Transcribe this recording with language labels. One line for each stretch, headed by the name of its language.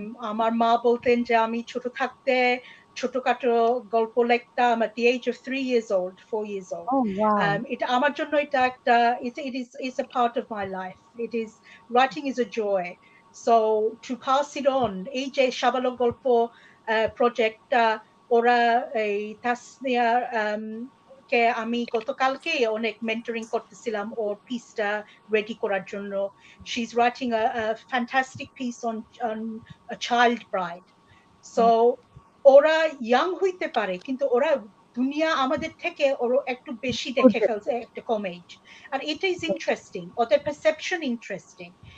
Bangla: আমার মা বলতেন যে আমি ছোট থাকতে ছোটখাটো গল্প লিখতাম
English: at the age of 3 years old,
Bangla: 4 years old.
English: Oh, wow.
Bangla: এটা আমার জন্য এটা একটা
English: it is a part of my life. Writing is a joy. So to pass it on,
Bangla: এই যে শাবালক গল্প প্রজেক্টটা ওরা এই তাসনিয়া কে আমি গতকালকে অনেক মেন্টরিং করতেছিলাম ওর পিসটা রেডি করার জন্য.
English: She's writing a fantastic piece on a child bride.
Bangla: So ওরা ইয়াং হইতে পারে কিন্তু ওরা দুনিয়া আমাদের থেকে ওরা একটু বেশি দেখে ফেলছে একটা কম এজ, আর এটা ইজ ইন্টারেস্টিং, ওদের পারসেপশন ইন্টারেস্টিং।